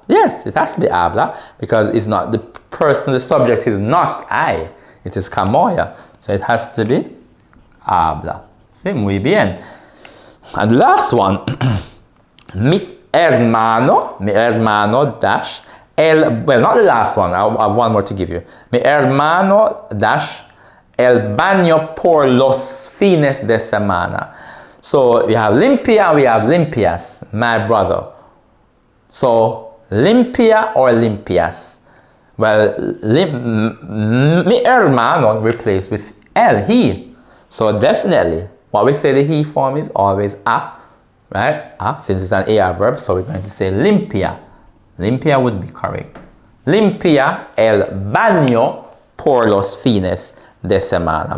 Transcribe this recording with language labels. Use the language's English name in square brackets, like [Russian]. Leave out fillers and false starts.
[English] Yes, it has to be habla because it's not the person, the subject is not I. It is camoya. So it has to be habla. Sí, muy bien. And the last one, mi hermano dash well, not the last one, I have one more to give you. [Spanish] Mi hermano dash el baño por los fines de semana. [English] So we have limpia, we have limpias, my brother. So limpia or limpias? Well, mi hermano replaced with el, he. So definitely, what we say the he form is always a, right? A, since it's an AR verb, so we're going to say limpia. Limpia would be correct. [Spanish] Limpia el baño por los fines de semana.